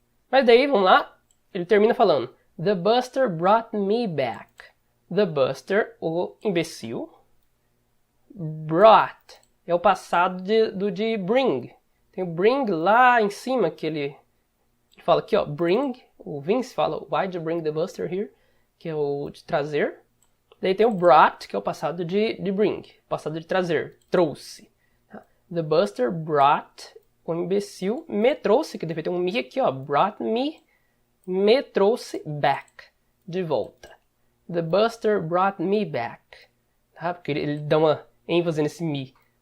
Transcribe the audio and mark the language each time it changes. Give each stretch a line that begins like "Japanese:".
Portuguese: Mas daí, vamos lá, ele termina falando,
English: The Buster brought me back.
Portuguese: The Buster, o imbecil. Brought é o passado de bring. Tem o bring lá em cima, que ele fala aqui, ó, bring. O Vince fala,
English: why did you bring the Buster here?
Portuguese: Que é o de trazer. Daí tem o brought, que é o passado de bring. Passado de trazer, trouxe.
English: The Buster brought,
Portuguese: o imbecil, me trouxe, que deve ter um me aqui, ó,
English: brought me
Portuguese: trouxe back, de volta.
English: The Buster brought me back,
Portuguese: tá? Porque ele dá uma ênfase nesse me.